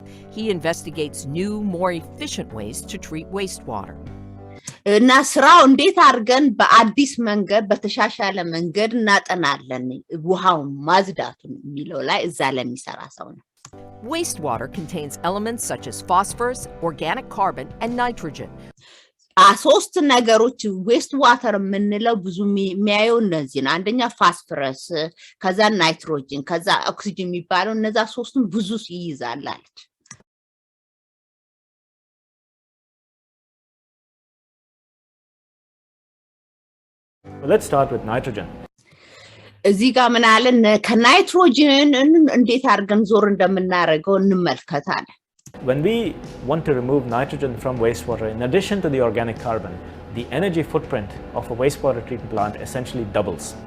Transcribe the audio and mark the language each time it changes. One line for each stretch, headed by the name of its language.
English: He investigates new more efficient ways to treat wastewater.
Amharic: እና ስራው እንዴት አድርገን በአዲስ መንገድ በተሻሻለ መንገድ እናጠናለን ውሃው ማጽዳቱን የሚለው ላይ እዛ ለሚሰራ ሰው ነው
English: Wastewater contains elements such as phosphorus, organic carbon and nitrogen.
Amharic: ሶስት ነገሮች ዌስት ዋተር የምንለው ብዙ የሚያየው እነዚህ ነው አንደኛ ፋስፈረስ ከዛ ናይትሮጅን ከዛ ኦክሲጅን የሚባለው እነዛ ሶስቱም ብዙ ይይዛል አለች
English: Let's start with nitrogen.
Amharic: እዚህ ጋር ምን አለን ከናይትሮጅን እንዴት አድርገን ዞር እንደምናደርገው እንመልከታለን
English: When we want to remove nitrogen from wastewater, in addition to the organic carbon, the energy footprint of a wastewater treatment plant essentially doubles.